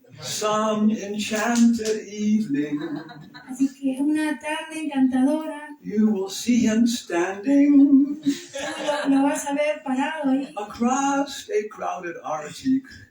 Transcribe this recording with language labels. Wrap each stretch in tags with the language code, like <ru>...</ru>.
<en>Some enchanted evening,</en> <es>Así que una tarde encantadora,</es> <en>you will see him standing</en> <es>tú lo vas a ver parado ahí,</es> <en>across a crowded Arctic.</en>